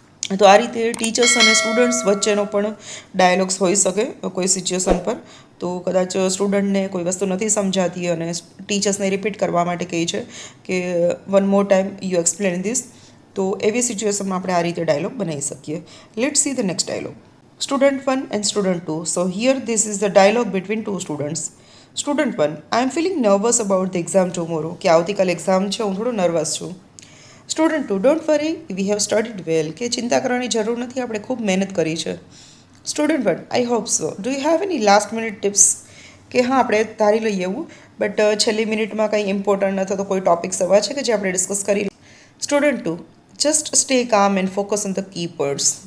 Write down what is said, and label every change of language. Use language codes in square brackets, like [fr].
[gu] તો આ રીતે ટીચર્સ અને સ્ટુડન્ટ્સ વચ્ચેનો પણ ડાયલોગ્સ હોઈ શકે કોઈ સિચ્યુએશન પર. તો કદાચ સ્ટુડન્ટને કોઈ વસ્તુ નથી સમજાતી અને ટીચર્સને રિપીટ કરવા માટે કહે છે કે [en] One more time you explain this. [gu] તો એવી સિચ્યુએશનમાં આપણે આ રીતે ડાયલોગ બનાવી શકીએ. [en] Let's see the next dialogue. Student 1 and student 2. So here this is the dialogue between two students. Student 1, I am feeling nervous about the exam tomorrow. [gu] કે આવતીકાલ exam છે, હું થોડો નર્વસ છું. [en] Student 2, don't worry, we have studied well. [gu] કે ચિંતા કરવાની જરૂર નથી, આપણે ખૂબ મહેનત કરી છે. [en] Student 1, I hope so. Do you have any last minute tips? [gu] કે હા, આપણે ધારી લઈએ એવું, બટ છેલ્લી મિનિટમાં કંઈ ઇમ્પોર્ટન્ટ અથવા તો કોઈ ટોપિક્સ એવા છે કે જે આપણે ડિસ્કસ કરી. [en] Student 2, just stay calm and focus on the key points.